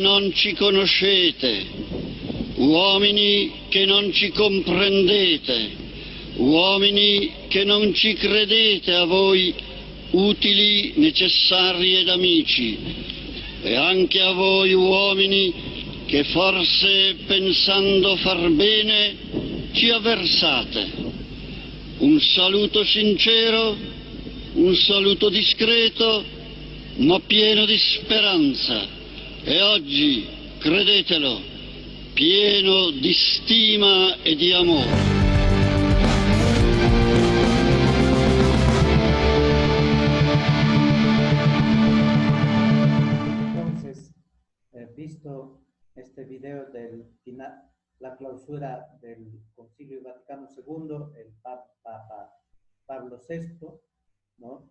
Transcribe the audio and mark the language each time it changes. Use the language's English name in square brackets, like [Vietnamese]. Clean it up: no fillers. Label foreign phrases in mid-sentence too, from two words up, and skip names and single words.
[Italian] non ci conoscete, uomini che non ci comprendete, uomini che non ci credete a voi utili, necessari ed amici, e anche a voi uomini che forse pensando far bene ci avversate. Un saluto sincero, un saluto discreto, ma pieno di speranza. E oggi, credetelo, pieno di stima e di amore. [Spanish] Entonces, visto este video del final, la clausura del Concilio Vaticano II, el Papa Pablo VI, ¿no?